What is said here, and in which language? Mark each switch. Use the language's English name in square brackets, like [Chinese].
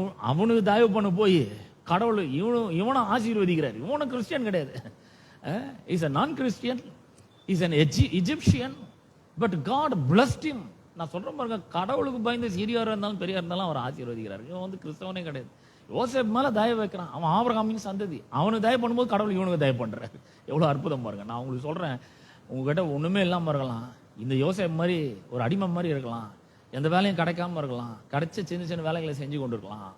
[Tamil] அவனுக்கு தயவு பண்ண போய் கடவுள் இவனும் ஆசீர்வதிக்கிறார். இவனும் கிறிஸ்டியன் கிடையாது, [English] Is a non-Christian, is an Egyptian, but God blessed him. [Tamil] நான் சொல்றேன் பாருங்க, கடவுளுக்கு பயந்து சிறியாரா இருந்தாலும் பெரியா இருந்தாலும் அவர் ஆசீர்வதிக்கிறார். இவன் வந்து கிறிஸ்தவனே கிடையாது, யோசேப் மேல தயவு வைக்கிறான். அவன் ஆபிரகாமின் சந்ததி, அவனுக்கு தயவு பண்ணும்போது கடவுள் இவனுக்கு தயவு பண்றாரு. எவ்வளவு அற்புதம் பாருங்க. நான் உங்களுக்கு சொல்றேன், உங்ககிட்ட ஒண்ணுமே இல்லாம இருக்கலாம், இந்த யோசேப் மாதிரி ஒரு அடிமை மாதிரி இருக்கலாம், எந்த வேலையும் கிடைக்காம இருக்கலாம், கிடைச்ச சின்ன சின்ன வேலைகளை செஞ்சு கொண்டு இருக்கலாம்.